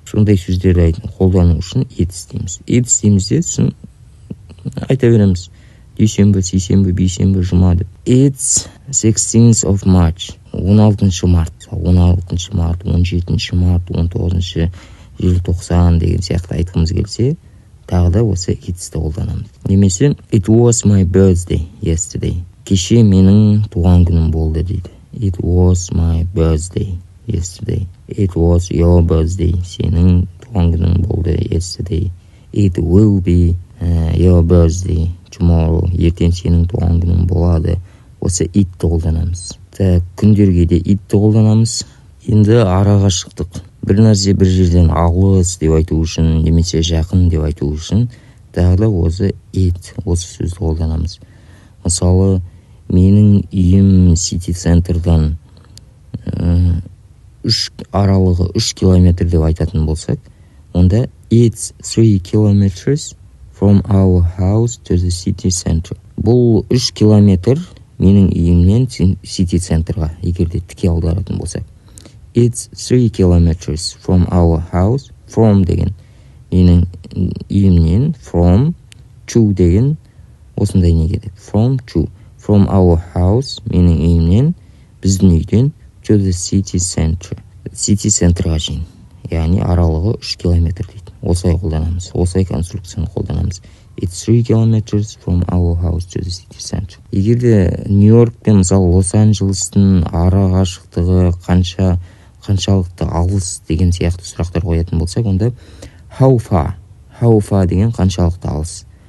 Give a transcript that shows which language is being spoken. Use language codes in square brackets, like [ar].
[kk] Сондай сөздерді қолдану үшін it's дейміз. It's дейміз де сосын айта береміз. Дүйсенбі, сейсенбі, бейсенбі, жұма деп. [en] It's 16th of March. [kk] 16 март, 17 март, 19 желтоқсан деген сияқты айтқымыз келсе, тағы да осы it'ті қолданамыз. [en] Немесе it was my birthday yesterday. [kk] Кеше менің туған күнім болды дейді. [en] It was my birthday yesterday. It was your birthday. [kk] Сенің туған күнің болды yesterday. [en] It will be your birthday tomorrow. [kk] Ертең сенің туған күнің болады. Осы itті қолданамыз. Күндерге де itті қолданамыз. Енді арақашықтық. Бір нәрсе бір жерден алыс деп айту үшін, немесе жақын деп айту үшін, тағы да осы it, осы сөзді қолданамыз. Мысалы, менің үйім сити центрдан аралығы 3 километр деп айтатын болсақ, онда [en] it's 3 kilometers from our house to the city center. [kk] Бұл 3 километр менің үйімнен сити центрға, егерде тіке аударатын болсақ. [en] It's 3 kilometers from our house. [kk] From деген менің үйімнен, from, to деген осындай не кетеді. [en] From, to. From our house, [kk] менің үйімнен, біздің үйден, [en] to the city center. [kk] City центрға шейін. Яғни аралығы 3 километр дейді. Осылай қолданамыз. Осылай конструкцияны қолданамыз. [en] It's 3 kilometers from our house to the city center. [kk] Егерде Нью-Йорк пен мысалы Лос-Анджелестің ара қашықтығы қаншалықты алыс деген сияқты сұрақтар қоятын болсақ, онда [en] how far [kk] деген қаншалықты алыс.